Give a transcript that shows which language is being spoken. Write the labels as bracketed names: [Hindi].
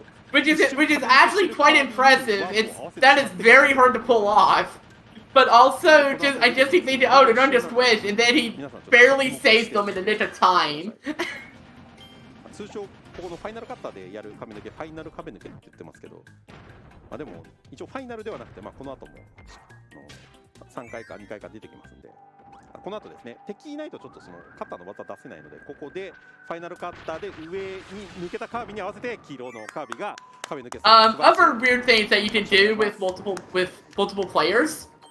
[English] Which is actually quite impressive. That is very hard to pull off. But also, I just keep thinking, oh, they're gonna just switch, and then he barely saves them in the nick of time. [Japanese] 通称ここのファイナルカッターでやる髪の毛ファイナル壁抜けって言ってますけど、でも一応ファイナルではなくて、この後も3回か2回か出てきますんで、この後ですね、敵いないとちょっとそのカッターの技出せないので、ここでファイナルカッターで上に抜けたカービィに合わせて黄色のカービィが壁抜けする。 [English] Other weird things that you can do with multiple players.